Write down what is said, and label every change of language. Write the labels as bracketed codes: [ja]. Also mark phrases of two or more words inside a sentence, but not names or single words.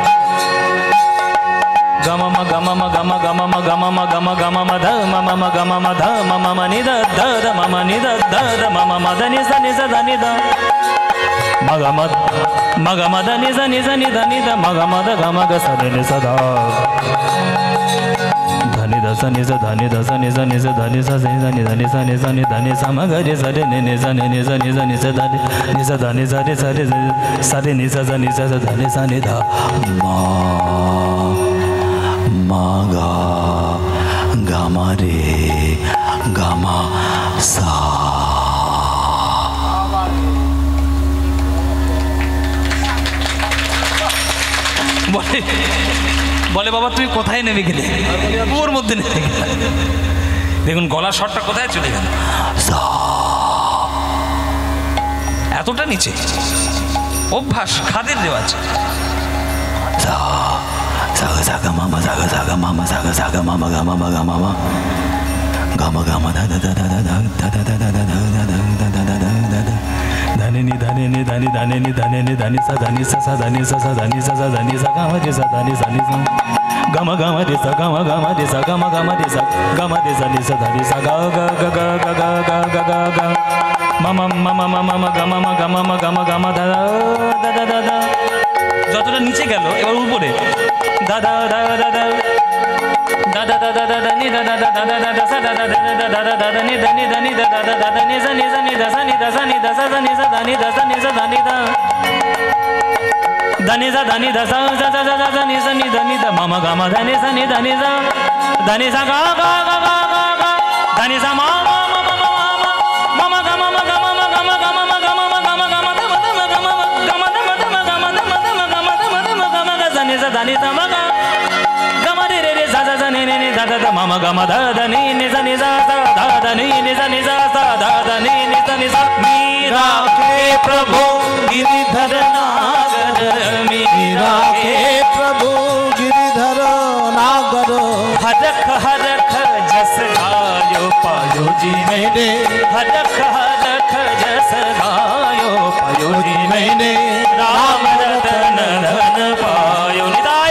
[bn] gama ma gama ma gama gama ma gama ma gama gama ma da mama ma gama ma da mama ma ni da mama ni da mama ma da ni da ni da ma gama da ni da ni da ma gama da gama ga sa da ni sa da धनी दसा नि सा धनी दसा नि सा धनी सा नि धनी सा नि सा नि धनी सा म ग रे सा रे नि सा नि सा नि सा नि सा धनी नि सा धनी सा रे सा रे नि सा नि सा धनी सा नि धा मा गा गा मा रे गा मा सा। বলে বাবা তুই কোথায় নেমে গেলে? ওর মধ্যে নেমে গেলে দেখুন গলার স্বরটা কোথায় চলে গেল, এতটা নিচে। অভ্যাস, খাদের রেওয়াজ। সাগা মামা সাগা সাগা মামা সাগা সাগা মামা গামা মা গামা মা গামা গামা দা দা দা দা দা দা দা দা দা দা দা দা দা দা धनी नि धनी नि धनी धनी नि धनी नि धनी सा धनी सा सा धनी सा सा धनी सा सा धनी सा गामा रे सा धनी सा नि सा गामा गामा रे सा गामा गामा रे सा गामा गामा रे सा गामा रे सा नि सा धनी सा गा गा गा गा गा गा गा गा गा गा मामा मामा मामा मा गामा मा गामा मा गामा गामा दा दा दा दा। যতটা নিচে গেল এবার উপরে da da da da da da da da da da da ni da da da da da da sa da da da da da da da ni da ni da ni da da da da ni sa ni sa ni da sa ni da sa ni da sa ni sa da ni da sa ni sa da ni da da ni sa da ni da sa sa sa sa sa ni sa ni da ni da ma ma ga ma da ni sa ga ga ga ga ga ga da ni sa ma ma ma ma ma ma ga ma ma ga ma ma ga ma ga ma ma ga ma ma ga ma ga ma da ma da ma ga ma ga ma da ma da ma ga ma da ma da ma ga ma da ma da ma ga ma ga sa ni sa da ni sa ma ga ga ma re re re sa sa sa ni ni ni da da da ma ma ga ma da da ni ni sa ni sa sa da da ni ni sa sa da da ni ni sa ni sa [hi] मीरा के प्रभु गिरिधर नागर मीरा के प्रभु गिरिधर नागर हरख हरख जस गायो पायो जी मैंने हरख हरख जस गायो पायो जी मैंने राम रतन धन पायो निदाय